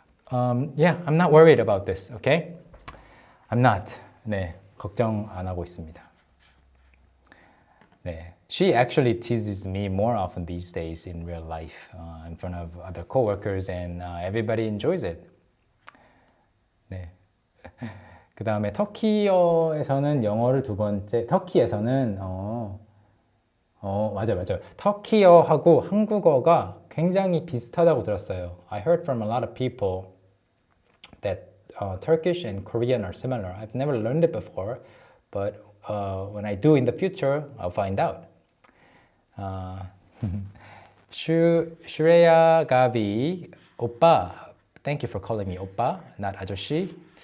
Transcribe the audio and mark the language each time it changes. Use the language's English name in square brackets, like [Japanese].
[English] Yeah, I'm not worried about this, okay? I'm not. [Korean] 네, 걱정 안 하고 있습니다. [English] 네, she actually teases me more often these days in real life, in front of other coworkers, and everybody enjoys it. [Korean] 네. 그 다음에 터키어에서는 영어를 두 번째, 터키에서는 맞아요. 터키어하고 한국어가 굉장히 비슷하다고 들었어요. [English] I heard from a lot of people that Turkish and Korean are similar. I've never learned it before, but when I do in the future, I'll find out. Shreya Gavi, Oppa, thank you for calling me Oppa, not 아저씨.